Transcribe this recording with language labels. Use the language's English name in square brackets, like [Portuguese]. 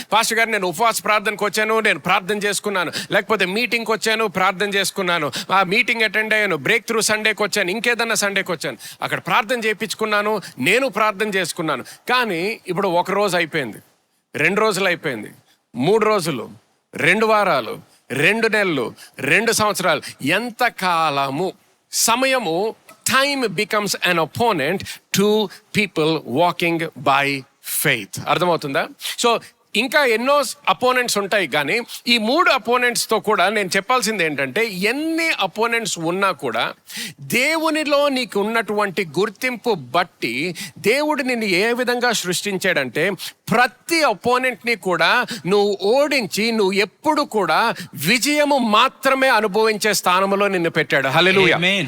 [Telugu] Pastor గారు నేను ఉపవాస ప్రార్థనకు వచ్చాను, నేను ప్రార్థన చేసుకున్నాను, లేకపోతే మీటింగ్కి వచ్చాను ప్రార్థన చేసుకున్నాను, ఆ మీటింగ్ అటెండ్ అయ్యాను, బ్రేక్ త్రూ సండేకి వచ్చాను, ఇంకేదన్నా సండేకి వచ్చాను, అక్కడ ప్రార్థన చేయించుకున్నాను, నేను ప్రార్థన చేసుకున్నాను. కానీ ఇప్పుడు 1 రోజు అయిపోయింది, 2 రోజులు అయిపోయింది, 3 రోజులు, 2 వారాలు, 2 నెలలు, 2 సంవత్సరాలు, ఎంత కాలము సమయము. [English] Time becomes an opponent to people walking by faith. [Telugu] అర్థమవుతుందా? సో ఇంకా ఎన్నో అపోనెంట్స్ ఉంటాయి, కానీ ఈ 3 అపోనెంట్స్తో కూడా నేను చెప్పాల్సింది ఏంటంటే, ఎన్ని అపోనెంట్స్ ఉన్నా కూడా దేవునిలో నీకు ఉన్నటువంటి గుర్తింపు బట్టి దేవుడు నిన్ను ఏ విధంగా సృష్టించాడంటే, ప్రతి అపోనెంట్ని కూడా నువ్వు ఓడించి నువ్వు ఎప్పుడు కూడా విజయము మాత్రమే అనుభవించే స్థానంలో నిన్ను పెట్టాడు. హల్లెలూయా.